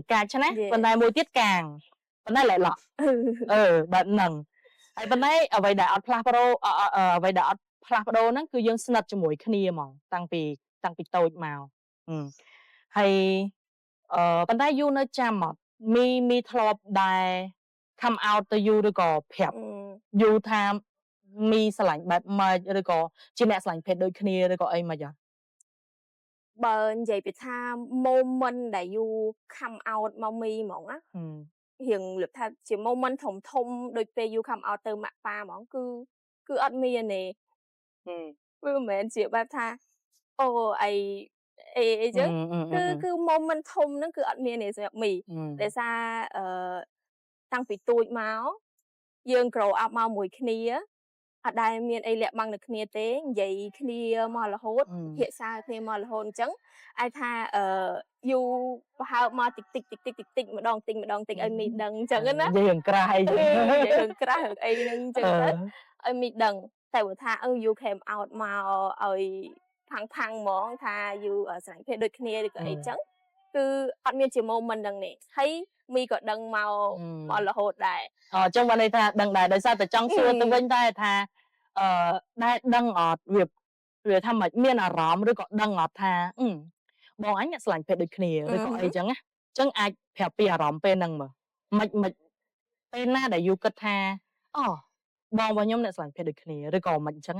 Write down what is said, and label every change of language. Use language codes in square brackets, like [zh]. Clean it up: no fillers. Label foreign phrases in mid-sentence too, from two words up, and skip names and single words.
[km] កាចឆ្នះប៉ុន្តែមួយទៀតកាងប៉ុន្តែលែកឡក់បែបហ្នឹងហើយប៉ុន្តែអ្វីដែលអត់ផ្លាស់ប្ដូរអ្វីដែលអត់ផ្លាស់ប្ដូរហ្នឹងគឺយើងស្និទ្ធជាមួយគ្នាហ្មងតាំងពីតូចមកហើយប៉ុន្តែយូនៅចាំអត់មីធ្លាប់ដែល [en] come out [km] ទៅយូឬក៏ប្រាប់យូថាមីស្រឡាញ់បែបម៉េចឬក៏ជាអ្នកស្រឡាញ់ភេទដូចគ្នាឬក៏អីមិនអត់ បើនិយាយពីថា moment ដែលយូ [en] come out [km] មកមីហ្មងណារៀងលឹកថាជា moment ធំដូចពេលយូ [en] come out [km] ទៅម៉ាក់ប៉ាហ្មងគឺអត់មានទេវាមិនមែនជាបែបថាអូអីចឹងគឺ moment ធំហ្នឹងគឺអត់មានទេសម្រាប់មីដោយសារតាំងពីទូចមកយើង [en] grow up [km] មកមួយគ្នាអត់ដែលមានអីលាក់បាំងនៅគ្នាទេនិយាយគ្នាមករហូតភាសាគ្នាមករហូតអញ្ចឹងអាចថាយូប្រហើបមកតិចម្ដងតិចឲ្យមីដឹងអញ្ចឹងណា និយាយរឿងក្រាស់អី រឿងក្រាស់រឿងអីហ្នឹងអញ្ចឹងទៅឲ្យមីដឹងតែបើថាយូ [en] came out [km] មកឲ្យផាំងហ្មងថាយូស្រឡាញ់ភេទដូចគ្នាឬក៏អីចឹងគឺអត់មានជា moment ហ្នឹងទេហើយមីក៏ដឹងមករហូតដែរ អញ្ចឹងបានន័យថាដឹងដែរដោយសារតែចង់សួរទៅវិញតែថាដែលដឹងអត់វាថាមិនមានអារម្មណ៍ឬក៏ដឹងអត់ថាបងអញអ្នកស្រឡាញ់ភេទដូចគ្នាឬក៏អីចឹងណាអញ្ចឹងអាចប្រាប់ពីអារម្មណ៍ពេលហ្នឹងមើលមិនពេលណាដែលយូគិតថាបងរបស់ខ្ញុំអ្នកស្រឡាញ់ភេទដូចគ្នាឬក៏មិនអញ្ចឹង